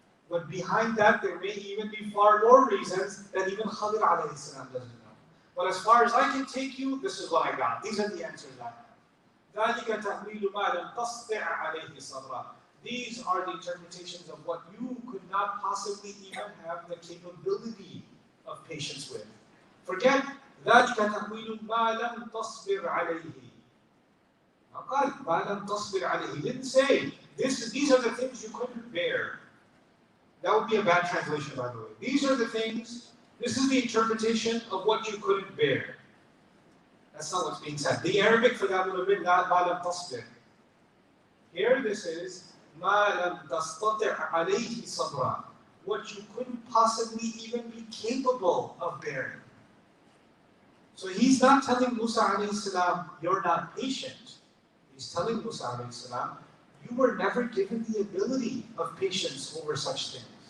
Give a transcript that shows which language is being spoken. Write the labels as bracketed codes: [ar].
[en] But behind that, there may even be far more reasons that even Khadir alayhi salam doesn't know. But as far as I can take you, this is what I got. These are the answers I have. [ar] ذَلِكَ تَأْوِيلُ مَا لَمْ تَسْطِعْ عَلَيْهِ صَبْرًا. These are the interpretations of what you could not possibly even have the capability of patience with. [en] Forget [ar] ذَلِكَ تَأْوِيلُ مَا لَمْ تَصْبِرْ عَلَيْهِ. قال مَا لَمْ تَصْبِرْ عَلَيْهِ. [en] He didn't say, these are the things you couldn't bear. That would be a bad translation, by the way. These are the things, this is the interpretation of what you couldn't bear. That's not what's being said. The Arabic for that would have been [ar] ما لم تصبر. [en] Here this is [ar] ما لم تستطع عليه صبرا. [en] What you couldn't possibly even be capable of bearing. So he's not telling Musa alayhi salam, you're not patient. He's telling Musa alayhi salam, you were never given the ability of patience over such things.